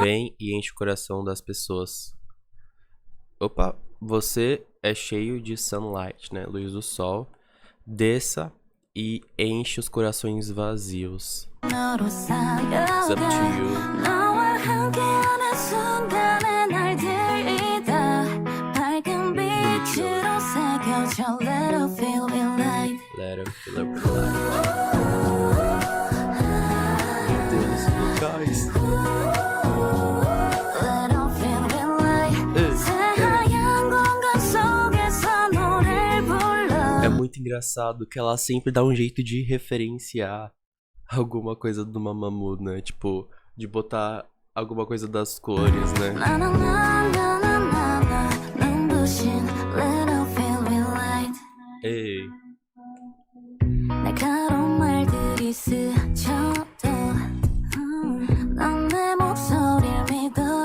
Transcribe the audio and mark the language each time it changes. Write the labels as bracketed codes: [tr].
[pt] vem e enche o coração das pessoas. Opa, você é cheio de sunlight, né? Luz do sol. Desça e enche os corações vazios. [ko] 너로 [en] It's up to you. [ko] 너와 함께하는 순간에 날 들이다 밝은 빛으로 새겨져 [en] Let it feel it light. Let it feel it light. [pt] Meu Deus, [en] guys. Let it feel it light. [ko] 새하얀 공간 속에서 노래를 불러. [pt] É muito engraçado que ela sempre dá um jeito de referenciar alguma coisa do Mamamoo, né? Tipo, de botar alguma coisa das cores, né? [ko] 나나나나나나나 눈부신 [en] Let it feel it light. Ei, [ko] 날카로운 말들이 스쳐도 넌 내 목소리를 믿어.